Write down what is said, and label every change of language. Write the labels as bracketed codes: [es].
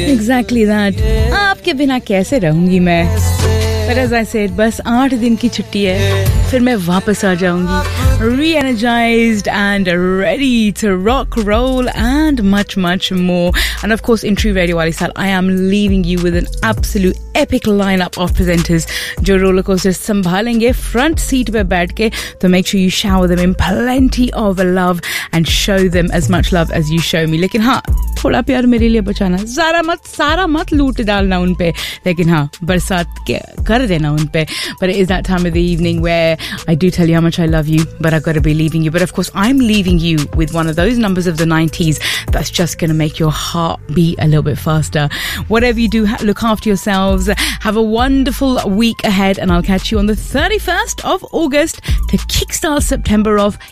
[en] exactly that, [hi] आपके बिना कैसे रहूंगी मैं. [en] But as I said, [hi] बस 8 दिन की छुट्टी है, फिर मैं वापस आ जाऊंगी [en] re-energized and ready to rock, roll and much, much more. And of course, in true radio wali style, I am leaving you with an absolute epic lineup of presenters. [hi] Jo roller coasters sambhalenge front seat pe baith ke, [en] to make sure you shower them in plenty of love and show them as much love as you show me. [hi] लेकिन हाँ, थोड़ा प्यार मेरे लिए बचाना. ज़रा मत लूट डालना उन पे. लेकिन हाँ, बरसात कर देना उन पे. [en] But it is that time of the evening where I do tell you how much I love you. But I've got to be leaving you. But of course, I'm leaving you with one of those numbers of the 90s that's just going to make your heart beat a little bit faster. Whatever you do, look after yourselves. Have a wonderful week ahead. And I'll catch you on the 31st of August to kickstart September off.